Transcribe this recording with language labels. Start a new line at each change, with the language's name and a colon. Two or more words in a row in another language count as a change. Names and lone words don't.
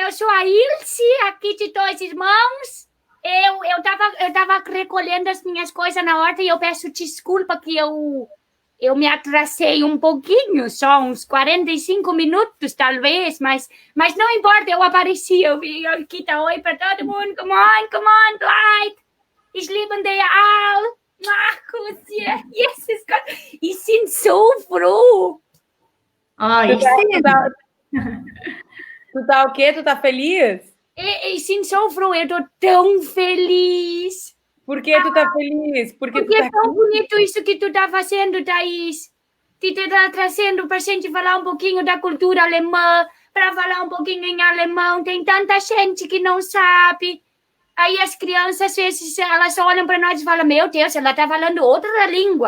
Portuguese: Eu sou a Ilse, aqui de Dois Irmãos. Eu tava recolhendo as minhas coisas na horta e eu peço desculpa que eu me atrasei um pouquinho, só uns 45 minutos, talvez, mas não importa, eu apareci, eu vim aqui, tá oi para todo mundo,
English: come on,
German: Leute, ich liebe dich all. Kusje, Jesus Gott, ich bin so froh.
Portuguese: Tu tá o quê? Tu tá feliz?
German: Ich bin so froh,
Portuguese: eu tô tão feliz. Por que tu tá feliz? Porque é tão bonito isso que tu tá fazendo, Thaís. de estar trazendo para a gente falar um pouquinho da cultura alemã, para falar um pouquinho em alemão. Tem tanta gente que não sabe. Aí as crianças, às vezes, elas olham para nós e falam, meu Deus, ela está falando outra língua.